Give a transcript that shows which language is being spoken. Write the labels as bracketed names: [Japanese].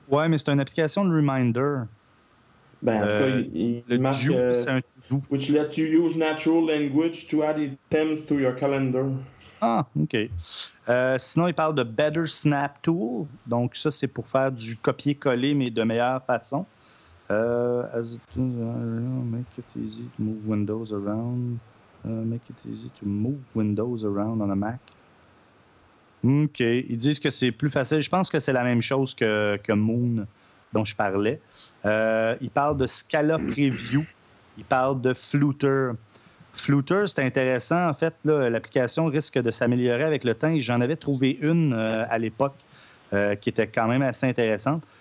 [French] Ouais, mais c'est une application de Reminder. Ben, en tout cas, il marque... c'est un tout. [English] Which lets you use natural language to add items to your calendar. [French] Ah, OK. Sinon, il parle de Better Snap Tool. Donc ça, c'est pour faire du copier-coller, mais de meilleure façon. [English] As it make it easy to move windows around. Make it easy to move windows around on a Mac. [French] OK. Ils disent que c'est plus facile. Je pense que c'est la même chose que Moon dont je parlais. Ils parlent de Scala Preview. Ils parlent de Flutter. Flutter, c'est intéressant. En fait, là, l'application risque de s'améliorer avec le temps. J'en avais trouvé une à l'époque qui était quand même assez intéressante.